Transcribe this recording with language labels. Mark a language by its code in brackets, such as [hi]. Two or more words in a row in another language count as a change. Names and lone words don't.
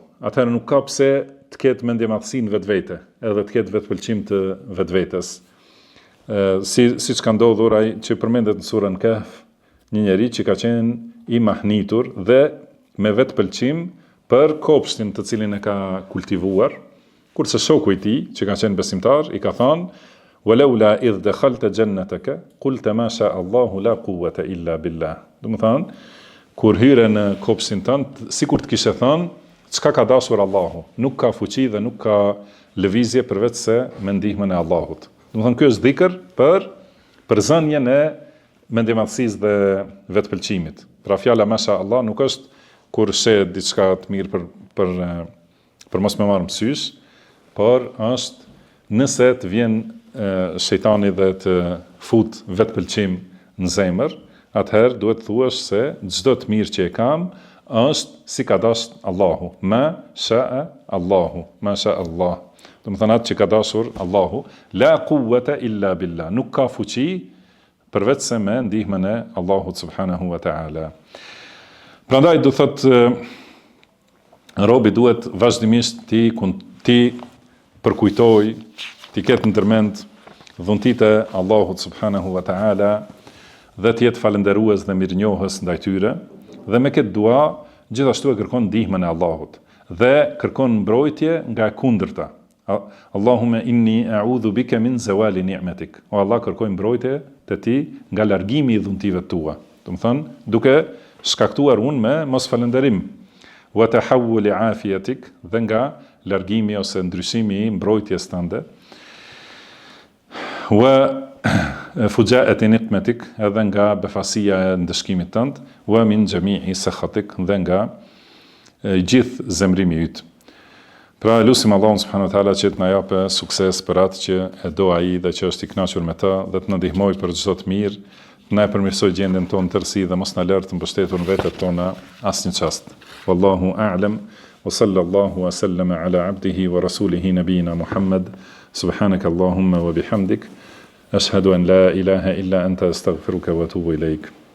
[sq] Atëherë nuk ka pse të ketë mendjemadhësi në vetvete, edhe të ketë vetpëlqim të vetvetes. Siç ka ndodhur ai që përmendet në surën Kahf, një njeri që ka qenë i mahnitur dhe me vetpëlqim për kopshtin të cilin e ka kultivuar, kurse shoku i tij, që ka qenë besimtar, i ka thënë: [ar] "ولولا إذ دخلت جنتك قلت ما شاء الله لا قوة إلا بالله." [sq] Do të thonë, kur hyre në kopshtin tënd, sikur të kishe thënë, çka ka dashur Allahu, nuk ka fuqi dhe nuk ka lëvizje përveç se me ndihmën e Allahut. Do të thonë, ky është dhikr për zënjen e mendjemadhësisë dhe vetpëlqimit. Pra fjala [ar] ما شاء الله [sq] nuk është kur shehet diçka të mirë për mos me marrë mësysh, por është nëse të vjen shejtani dhe të fut vetpëlqim në zemër, atëherë duhet thuash se çdo të mirë që e kam është si ka dashur Allahu. [ar] ما شاء الله ما شاء الله. [sq] Do të thonë atë që ka dashur Allahu, [ar] لا قوة إلا بالله. [sq] Nuk ka fuqi përveç se me ndihmën e Allahut [ar] سبحانه وتعالى. [sq] Prandaj do thotë robi duhet vazhdimisht ti përkujtoj, ti ketë ndërmend dhuntitë e Allahut [ar] سبحانه وتعالى [sq] dhe të jetë falënderues dhe mirënjohës ndaj tyre, dhe me këtë dua gjithashtu e kërkon ndihmën e Allahut dhe kërkon mbrojtje nga e kundërta. [ar] اللهم إني أعوذ بك من زوال نعمتك. [sq] O Allah, kërkoj mbrojtje te ti nga largimi i dhuntive tua. Do të thonë, duke shkaktuar unë me mos falënderim. [ar] وتحول عافيتك, [sq] dhe nga largimi ose ndryshimi i mbrojtjes tënde. [ar] وفجاءة نقمتك, [sq] edhe nga befasia e ndëshkimit tënd. [ar] ومن جميع سخطك, [sq] dhe nga gjithë zemrimi yt. Pra lutim Allahun [ar] سبحانه وتعالى [sq] që të na japë sukses për atë që e do ai dhe që është i kënaqur me të, dhe të na ndihmojë për çdo të mirë, të na përmirësojë gjendjen tonë tërësi dhe mos na lërë të mbështetur në vetet tona asnjë çast. [ar] والله أعلم وصلى الله وسلم على عبده ورسوله نبينا محمد. سبحانك اللهم وبحمدك أشهد أن لا إله إلا أنت أستغفرك وأتوب إليك.